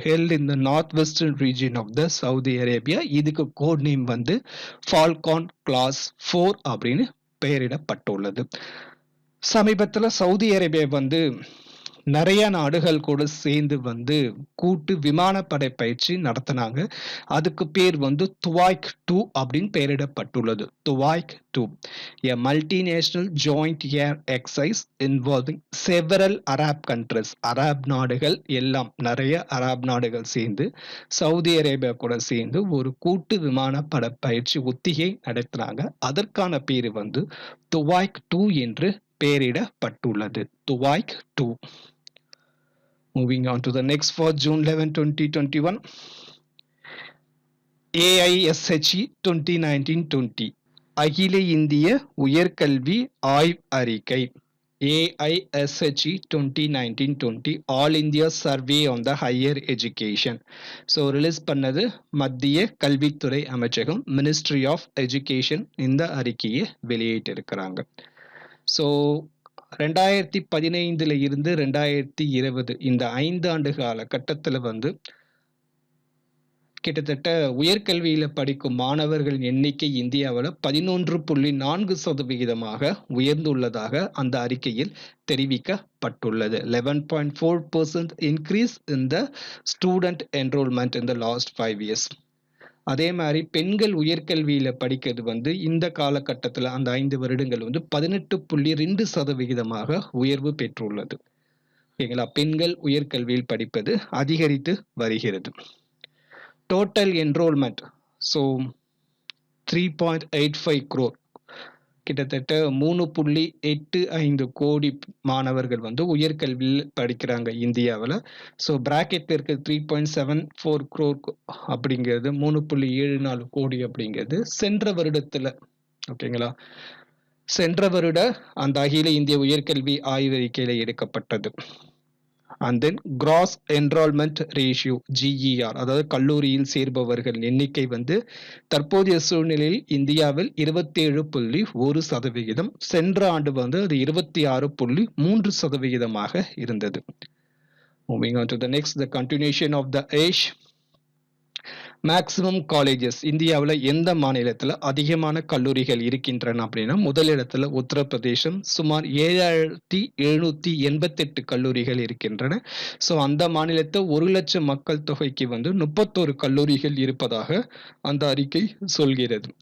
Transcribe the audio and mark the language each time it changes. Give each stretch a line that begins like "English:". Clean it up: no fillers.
English: Held in the north western region of the Saudi Arabia.
Tamil: இதுக்கு code name வந்து falcon class 4 அப்படின்னு பெயரிடப்பட்டுள்ளது. சமீபத்தில் சவுதி அரேபியா வந்து நிறைய நாடுகள் கூட சேர்ந்து வந்து கூட்டு விமானப்படை பயிற்சி நடத்தினாங்க. அதுக்கு பேர் வந்து துவாய்க் 2 அப்படின்னு பெயரிடப்பட்டுள்ளது.
English: Tuwaiq 2, a multinational joint air exercise involving several Arab countries.
Tamil: Arab நாடுகள் எல்லாம் நிறைய அரப் நாடுகள் சேர்ந்து சவுதி அரேபியா கூட சேர்ந்து ஒரு கூட்டு விமானப்படை பயிற்சி ஒத்திகை நடத்தினாங்க. அதற்கான பேர் வந்து துவாய்க் 2 என்று பெயரிடப்பட்டுள்ளது. துவாய்க் 2.
English: Moving on to the next for June 11, 2021.
Tamil: AISHE 2019-20 அகில இந்திய உயர்கல்வி ஆய்வு அறிக்கை.
English: AISHE 2019-20 All India Survey on the Higher Education.
Tamil: So release பண்ணது மத்திய கல்வித்துறை அமைச்சகம், மினிஸ்ட்ரி ஆஃப் எஜுகேஷன் இந்த அறிக்கையை வெளியிட்டிருக்கிறாங்க. ஸோ 2015 இருந்து 2020 இந்த 5 ஆண்டு கால கட்டத்தில் வந்து கிட்டத்தட்ட உயர்கல்வியில படிக்கும் மாணவர்களின் எண்ணிக்கை இந்தியாவில் 11.4% உயர்ந்துள்ளதாக அந்த அறிக்கையில் தெரிவிக்கப்பட்டுள்ளது.
English: 11.4% increase in the student enrollment in the last 5 years.
Tamil: அதே மாதிரி பெண்கள் உயர்கல்வியில படிக்கிறது வந்து இந்த காலகட்டத்தில் அந்த 5 வருடங்கள் வந்து 18.2% உயர்வு பெற்றுள்ளது. ஓகேங்களா, பெண்கள் உயர்கல்வியில் படிப்பது அதிகரித்து வருகிறது. டோட்டல் என்ரோல்மெண்ட் ஸோ 3.85 crore, கிட்டத்தட்ட 3.85 கோடி மாணவர்கள் வந்து உயர்கல்வியில் படிக்கிறாங்க இந்தியாவில். ஸோ பிராக்கெட் இருக்க 3.74 crore அப்படிங்கிறது 3.74 கோடி அப்படிங்கிறது சென்ற வருடத்தில், ஓகேங்களா, சென்ற வருட அந்த அகில இந்திய உயர்கல்வி ஆய்வறிக்கையில் எடுக்கப்பட்டது.
English: and then gross enrolment ratio
Tamil: GER, அதாவது கல்லூரியில் சேர்பவர்கள் எண்ணிக்கை வந்து தற்போதைய சூழ்நிலையில் இந்தியாவில் 27.1%. சென்ற ஆண்டு வந்து அது 26.3% இருந்தது.
English: Moving on to the next, the continuation of the age.
Tamil: Maximum colleges இந்தியாவில் எந்த மாநிலத்தில் அதிகமான கல்லூரிகள் இருக்கின்றன அப்படின்னா முதலிடத்துல உத்தரப்பிரதேசம், சுமார் 7,788 கல்லூரிகள் இருக்கின்றன. ஸோ அந்த மாநிலத்தை 1 லட்சம் மக்கள் தொகைக்கு வந்து 31 கல்லூரிகள் இருப்பதாக அந்த அறிக்கை சொல்கிறது.